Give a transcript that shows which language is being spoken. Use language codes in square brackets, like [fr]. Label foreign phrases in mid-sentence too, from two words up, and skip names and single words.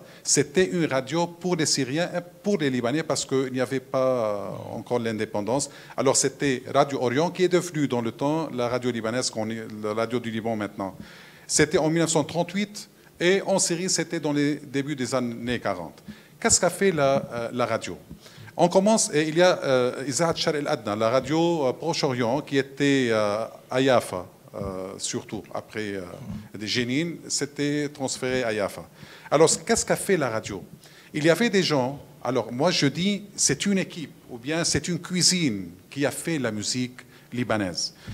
[fr] C'était une radio pour les Syriens et pour les Libanais parce qu'il n'y avait pas encore l'indépendance. Alors, c'était Radio Orient qui est devenue dans le temps la radio libanaise, la radio du Liban maintenant. C'était en 1938 et en Syrie, c'était dans les débuts des années 40. Qu'est-ce qu'a fait la radio? On commence, et il y a Isaat Shar el-Adna, la radio Proche-Orient qui était à Yafa. Surtout après des Jénines, c'était transféré à Yafa. Alors, qu'est-ce qu'a fait la radio? Il y avait des gens, alors moi je dis, c'est une équipe, ou bien c'est une cuisine qui a fait la musique libanaise.